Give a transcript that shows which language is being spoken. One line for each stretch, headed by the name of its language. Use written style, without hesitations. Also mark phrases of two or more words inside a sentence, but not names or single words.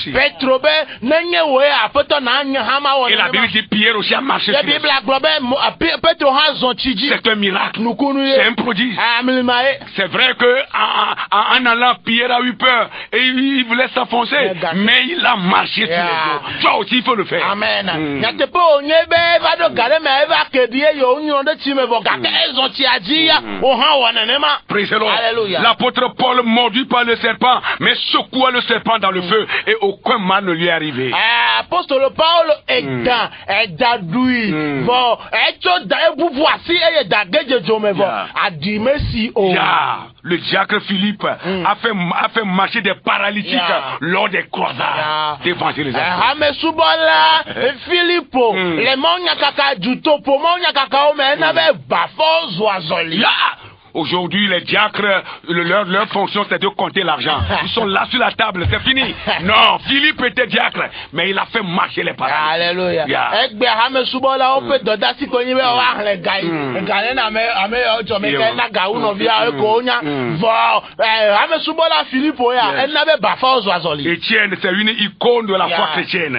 French: Et la Bible dit, Pierre aussi a marché sur les eaux. C'est un miracle. C'est un prodige. C'est vrai que en allant, Pierre a eu peur et il voulait s'enfoncer, mais il a marché sur les eaux. Toi aussi, il faut le faire. Amen.
English: Praise the Lord.
French: L'apôtre Paul, mordu par le serpent, mais secoua le serpent dans le feu et aucun mal ne lui est arrivé. Apôtre Paul le diacre Philippe a fait marcher des paralytiques lors des croisades d'évangélisation. Filippo, les monya kaka juto po monya kaka omenave bafo zoazoli. Aujourd'hui, les diacres, leur fonction, c'est de compter l'argent. Ils sont là sur la table, c'est fini. Non, Philippe était diacre, mais il a fait marcher les paralytiques. Alléluia. Étienne, c'est une icône de la foi chrétienne.